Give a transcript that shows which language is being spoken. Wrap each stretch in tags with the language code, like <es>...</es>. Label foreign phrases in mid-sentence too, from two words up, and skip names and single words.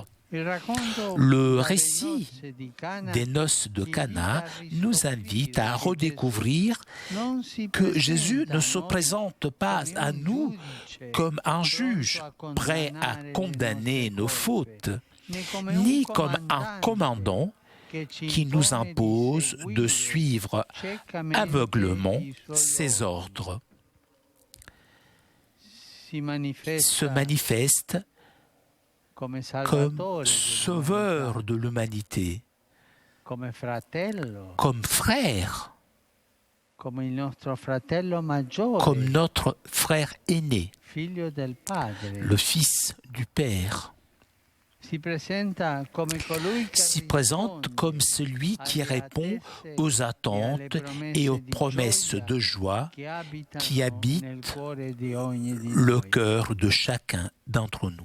<fr>Le récit des noces de Cana nous invite à redécouvrir que Jésus ne se présente pas à nous comme un juge prêt à condamner nos fautes, ni comme un commandant qui nous impose de suivre aveuglement ses ordres. Se manifeste comme sauveur de l'humanité, comme frère,</fr> <it>come il nostro fratello maggiore,</it> <fr>comme notre frère aîné,</fr> <it>figlio del Padre.</it> <fr>le Fils du Père. Si présente comme celui qui répond aux attentes et aux promesses de joie qui habitent le cœur de chacun d'entre nous.</fr>